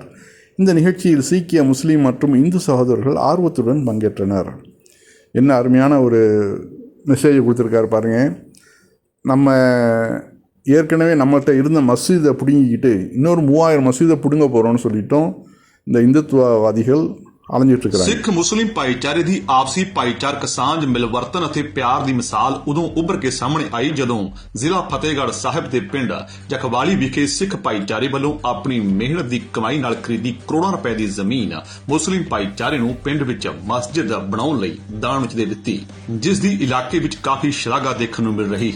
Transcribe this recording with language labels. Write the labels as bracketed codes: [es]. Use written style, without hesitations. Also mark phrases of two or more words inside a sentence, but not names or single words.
[ta] இந்த நிகழ்ச்சியில் சீக்கிய முஸ்லீம் மற்றும் இந்து சகோதரர்கள் ஆர்வத்துடன் பங்கேற்றனர். என்ன அருமையான ஒரு மெசேஜ் கொடுத்துருக்காரு பாருங்கள். நம்ம ஏற்கனவே நம்மகிட்ட இருந்த மஸ்ஜிதை பிடுங்கிக்கிட்டு இன்னொரு 3000 மஸ்ஜிதை பிடுங்க போகிறோம்னு சொல்லிட்டோம் இந்த இந்துத்துவவாதிகள் ਅਲੰਜਿੱਤਕਰਾਂਗੇ। [pa] ਸਿੱਖ ਮੁਸਲਿਮ ਭਾਈਚਾਰੇ ਦੀ ਆਪਸੀ ਭਾਈਚਾਰਕ ਸਾਂਝ ਮਿਲਵਰਤਨ ਅਤੇ ਪਿਆਰ ਦੀ ਮਿਸਾਲ ਉਦੋਂ ਉੱਭਰ ਕੇ ਸਾਹਮਣੇ ਆਈ ਜਦੋਂ ਜ਼ਿਲ੍ਹਾ ਫਤਿਹਗੜ੍ਹ ਸਾਹਿਬ ਦੇ ਪਿੰਡ ਜਖਵਾਲੀ ਵਿਖੇ ਸਿੱਖ ਭਾਈਚਾਰੇ ਵੱਲੋਂ ਆਪਣੀ ਮਿਹਨਤ ਦੀ ਕਮਾਈ ਨਾਲ ਖਰੀਦੀ ਕਰੋੜਾਂ ਰੁਪਏ ਦੀ ਜ਼ਮੀਨ ਮੁਸਲਿਮ ਭਾਈਚਾਰੇ ਨੂੰ ਪਿੰਡ ਵਿੱਚ ਮਸਜਿਦ ਬਣਾਉਣ ਲਈ ਦਾਨ ਵਿੱਚ ਦੇ ਦਿੱਤੀ, ਜਿਸ ਦੀ ਇਲਾਕੇ ਵਿੱਚ ਕਾਫੀ ਸ਼ਲਾਘਾ ਦੇਖਣ ਨੂੰ ਮਿਲ ਰਹੀ ਹੈ।